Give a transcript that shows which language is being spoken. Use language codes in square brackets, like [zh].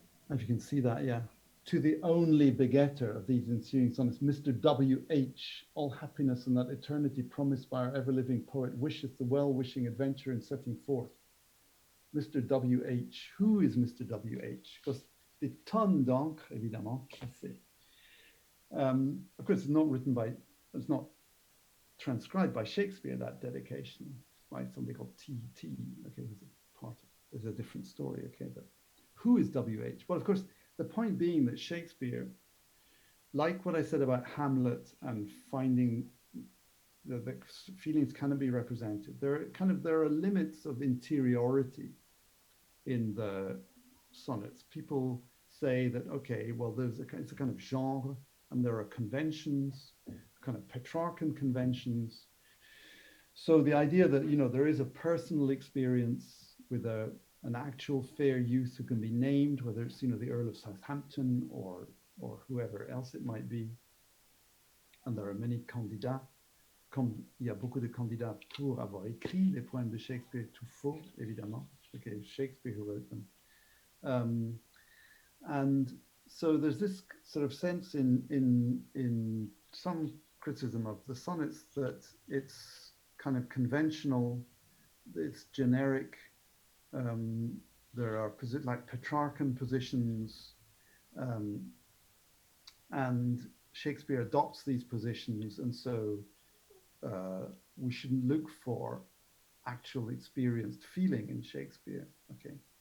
[en] If you can see that, yeah. To the only begetter of these ensuing sonnets, Mr. W.H., all happiness and that eternity promised by our ever-living poet, wisheth the well-wishing adventure in setting forth. Mr. W.H. Who is Mr. W.H.? [fr] Because des tonnes d'encre, évidemment, chassées. [en] Of course, it's not transcribed by Shakespeare, that dedication, by somebody called T.T. Okay, there's a different story, okay, but who is W.H.? Well, of course, the point being that Shakespeare, like what I said about Hamlet and finding the feelings cannot be represented, there are limits of interiority in the sonnets. People say that, okay, well, it's a kind of genre, and there are conventions, kind of Petrarchan conventions. So the idea that, you know, there is a personal experience with an actual fair youth who can be named, whether it's, you know, the Earl of Southampton or whoever else it might be. And there are many candidats. [fr] Il y a beaucoup de candidats pour avoir écrit les poèmes de Shakespeare, tout faux, évidemment. [en] Okay, Shakespeare who wrote them. And so there's this sort of sense in some criticism of the sonnets that it's kind of conventional, it's generic. Um, there are like Petrarchan positions, um, and Shakespeare adopts these positions, and so we shouldn't look for actual experienced feeling in Shakespeare. Okay.